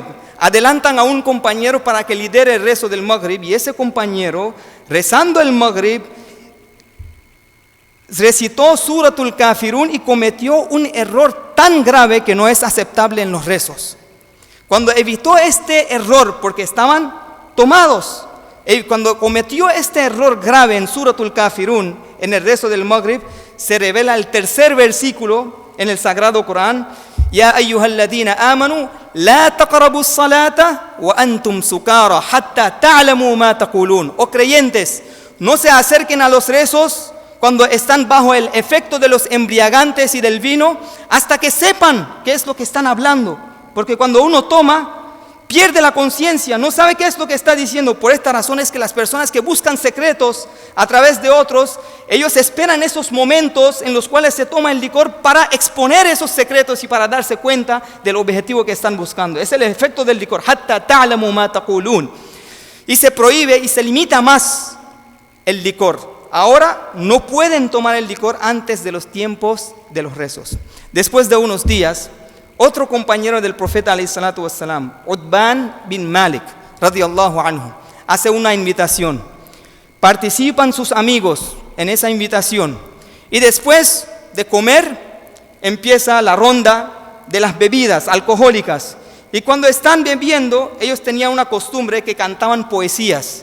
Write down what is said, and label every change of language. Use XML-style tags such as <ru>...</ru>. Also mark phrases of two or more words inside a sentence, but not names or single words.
<es>Adelantan a un compañero para que lidere el rezo del Maghrib, y ese compañero, rezando el Maghrib, recitó Suratul Kafirun y cometió un error tan grave que no es aceptable en los rezos. Cuando evitó este error, porque estaban tomados, cuando cometió este error grave en Suratul Kafirun, en el rezo del Maghrib, se revela el tercer versículo en el Sagrado Corán:</es> <ar>يا أيها الذين آمنوا لا تقربوا الصلاة وأنتم سكارى حتى تعلموا ما تقولون.</ar> <es>Oh creyentes, no se acerquen a los rezos cuando están bajo el efecto de los embriagantes y del vino, hasta que sepan qué es lo que están hablando. Porque cuando uno toma, pierde la conciencia, no sabe qué es lo que está diciendo. Por esta razón es que las personas que buscan secretos a través de otros, ellos esperan esos momentos en los cuales se toma el licor para exponer esos secretos y para darse cuenta del objetivo que están buscando. Es el efecto del licor.</es> <ar>حتى تعلموا ما تقولون.</ar> <es>Y se prohíbe y se limita más el licor. Ahora no pueden tomar el licor antes de los tiempos de los rezos. Después de unos días, otro compañero del profeta</es> <ar>عليه الصلاة والسلام,</ar> <es>Utban bin Malik,</es> <ar>رضي الله عنه,</ar> <es>hace una invitación. Participan sus amigos en esa invitación. Y después de comer, empieza la ronda de las bebidas alcohólicas. Y cuando están bebiendo, ellos tenían una costumbre que cantaban poesías.</es>